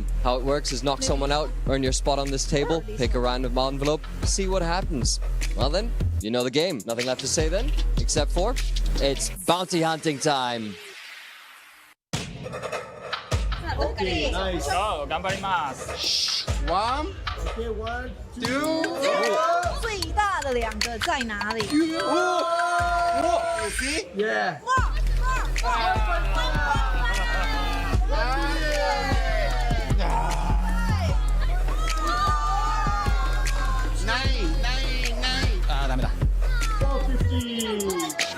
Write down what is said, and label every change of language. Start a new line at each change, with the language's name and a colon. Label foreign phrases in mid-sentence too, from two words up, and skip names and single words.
English: How it works is knock someone out, earn your spot on this table, pick a random envelope, see what happens. Well then, you know the game. Nothing left to say then, except for it's bounty hunting time. Okay, nice. So,
Japanese: 頑張ります。
English: One, okay, 1, 2,
Chinese: 最大的2个在哪里？
English: you see? Yeah. Nine.
Japanese: ダメだ。
English: 450.